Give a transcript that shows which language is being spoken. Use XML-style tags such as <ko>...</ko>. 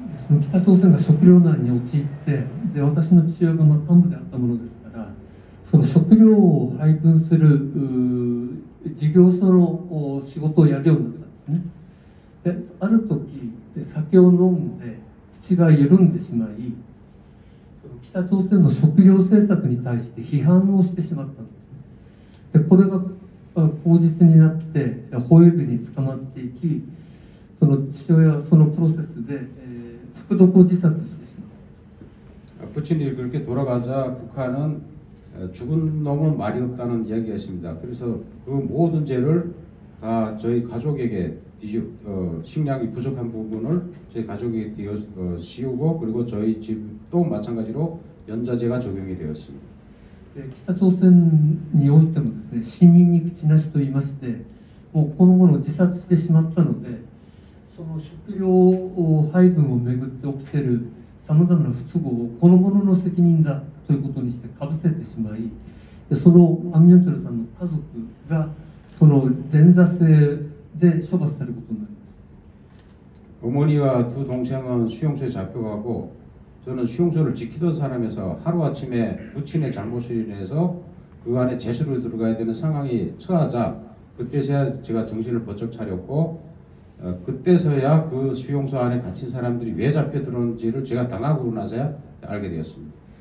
<ja>北朝鮮が食糧難に陥って、で私の父親が幹部であったものですから、その食料を配分する事業所の仕事をやるようになったんですね。である時酒を飲んで口が緩んでしまい、その北朝鮮の食料政策に対して批判をしてしまったんですね。でこれが口実になって保衛部に捕まっていき、その父親はそのプロセスで、服毒を自殺してしまう。</ja> <ko>부친이 그렇게 돌아가자 북한은 죽은 놈은 말이 없다는 이야기가 있습니다. 그래서 그 모든 죄를 다 저희 가족에게 식량이 부족한 부분을 저희 가족에게 씌우고, 그리고 저희 집도 마찬가지로 연좌제가 적용이 되었습니다.</ko> <ja>北朝鮮においてもですね、死人に口なしと言いまして、もうこの者を自殺してしまったので、その食料配分をめぐって起きているさまざまな不都合をこの者の責任だということにしてかぶせてしまい、でそのアン・ミョンチョルさんの家族がその連座制で処罰されることになりました。</ja> <ko>어머니와 두 동생은 수용소에 잡혀가고, 저는 수용소를 지키던 사람에서 하루아침에 부친의 잘못으로 인해서 그 안에 제수로 들어가야 되는 상황이 처하자, 그때서야 제가 정신을 번쩍 차렸고, 그때서야 그 수용소 안에 갇힌 사람들이 왜 잡혀 들어온지를 제가 당하고 나서야 알게 되었습니다.</ko>